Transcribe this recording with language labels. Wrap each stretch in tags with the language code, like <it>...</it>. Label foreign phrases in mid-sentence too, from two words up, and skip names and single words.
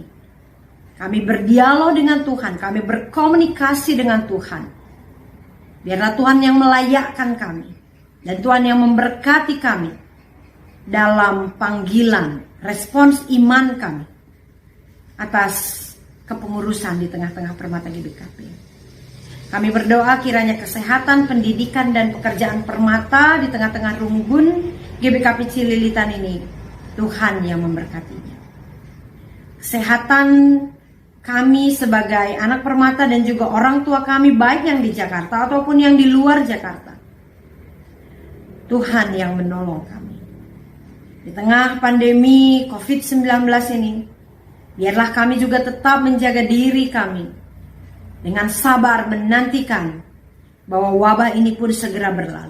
<id>Kami berdialog dengan Tuhan, kami berkomunikasi dengan Tuhan. Biarlah Tuhan yang melayakkan kami, dan Tuhan yang memberkati kami dalam panggilan, respons iman kami atas kepengurusan di tengah-tengah Permata GBKP. Kami berdoa kiranya kesehatan, pendidikan, dan pekerjaan Permata di tengah-tengah rumbun GBKP Cililitan ini, Tuhan yang memberkatinya. Kesehatan kami sebagai anak Permata dan juga orang tua kami, baik yang di Jakarta ataupun yang di luar Jakarta, Tuhan yang menolong kami. Di tengah pandemi COVID-19 ini, biarlah kami juga tetap menjaga diri kami dengan sabar menantikan bahwa wabah ini pun segera berlalu.</id>